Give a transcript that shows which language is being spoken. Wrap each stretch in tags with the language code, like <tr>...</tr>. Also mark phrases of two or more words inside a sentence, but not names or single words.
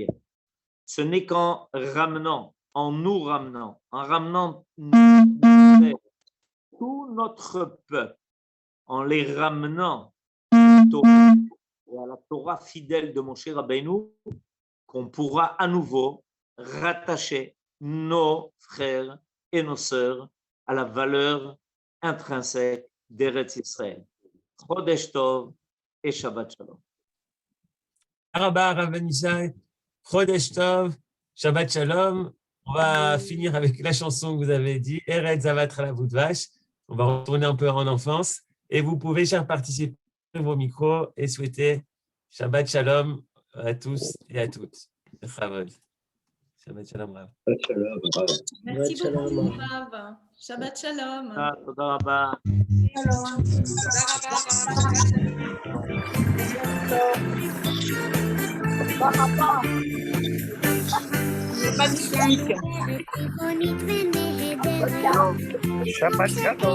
<fr>Ce n'est qu'en ramenant, en ramenant tout notre peuple, en les ramenant à la Torah fidèle de Moshe Rabbeinu, qu'on pourra à nouveau rattacher nos frères et nos sœurs à la valeur intrinsèque d'Eretz Israël.</fr> <he>חודש טוב et שבת שלום. Rabba Ravanishai, חודש טוב, שבת שלום.</he> <fr>On va finir avec la chanson que vous avez dit,</fr> <he>ארץ זבת</he> <fr>la Vache. On va retourner un peu en enfance. Et vous pouvez, chers participants, vos micros et souhaiter</fr> <he>שבת שלום</he> <fr>à tous et à toutes.</fr> <he>שבת שלום, Rav.</he> <fr>Merci beaucoup,</fr> <he>Rav. שבת שלום. תודה רבה.</he> <fr>Magnifique.</fr> <he>שבת שלום.</he>